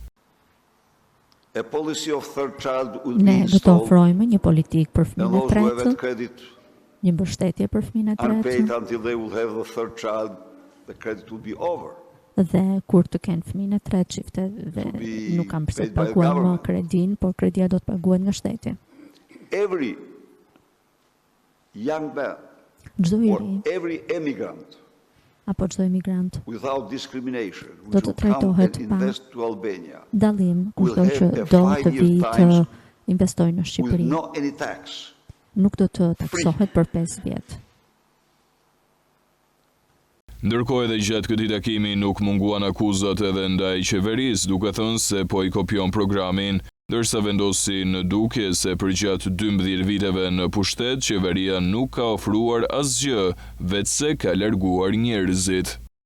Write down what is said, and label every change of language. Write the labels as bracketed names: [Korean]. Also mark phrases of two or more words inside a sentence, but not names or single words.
[Albanian] Ne do të ofrojmë një politikë për fëmijën e tretë, një mbështetje për fëmijën e tretë. Dhe kur të kenë fëmijën e tretë, çifteve nuk kanë pse të paguajnë më kredin, por kredia do të paguhet nga shteti. [English] Young man or every emigrant [Albanian] apo çdo emigrant [English] without discrimination [Albanian] do të trajtohet pa dallim kushdo që do të vijë të investojë në Shqipëri. Nuk do të taksohet për 5 vjet. Ndërkohë edhe gjatë këtij takimi nuk munguan akuzat edhe ndaj qeverisë, duke thënë se po i kopjon programin, ndërsa vendosi në dukje se përgjatë 12 viteve në pushtet, qeveria nuk ka ofruar asgjë, vetëse ka larguar njerëzit.